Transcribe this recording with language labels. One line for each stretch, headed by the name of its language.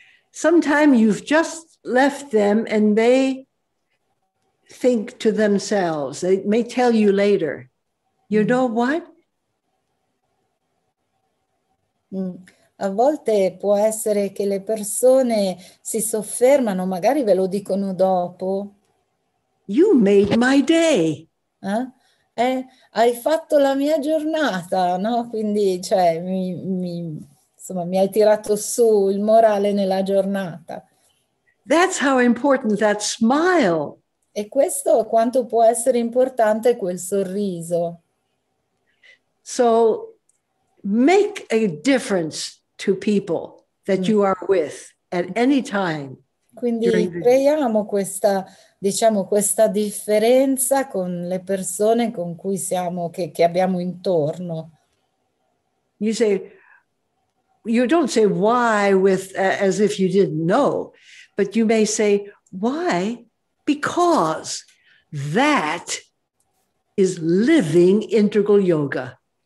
English: sometimes you've just left them and they think to themselves, they may tell you later, you know what?
Italian: A volte può essere che le persone si soffermano, magari ve lo dicono dopo.
English: You made my day.
Italian: Hai fatto la mia giornata, no? Quindi, cioè, insomma, mi hai tirato su il morale nella giornata.
English: That's how important that smile.
Italian: E questo quanto può essere importante quel sorriso.
English: So make a difference to people that you are with at any time.
Italian: Quindi creiamo questa, diciamo, questa differenza con le persone con cui siamo, che abbiamo intorno.
English: You don't say why with as if you didn't know, but you may say why, because that is living integral yoga.